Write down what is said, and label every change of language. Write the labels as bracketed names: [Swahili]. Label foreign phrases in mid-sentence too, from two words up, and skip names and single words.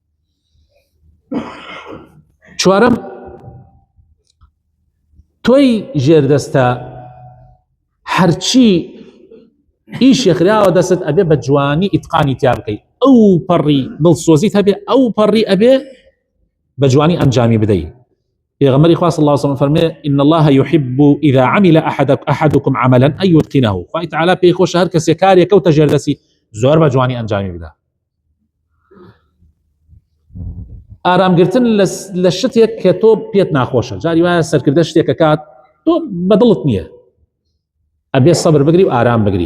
[Central Kurdish] چوارەم تۆی ژێردەستە هەرچی ئیشی خراوە دەست ئەبێ بە جوانی ئیتقانی تیا بکەی، ئەو پەڕی دڵسۆزیت هەبێ ئەو پەڕی ئەبێ بە جوانی ئەنجامی بدەی. پێغەمبەری خوا [Arabic] صلی الله علیه و سلم فەرمێ إن الله يحب إذا عمل أحدكم عملا أن يتقنه. [Central Kurdish] خوای تعالی پێی خۆشە هەر کەسێک کارێک کەوتە ژێردەستی زۆر بە جوانی ئەنجامی بدە. ئارامگرتن لە شتێک کە تۆ پێت ناخۆشە، جاری وایە سەرکردە شتێکە کات تۆ بەدڵت نییە، ئەبێ سەبر بگری و ئارام بگری.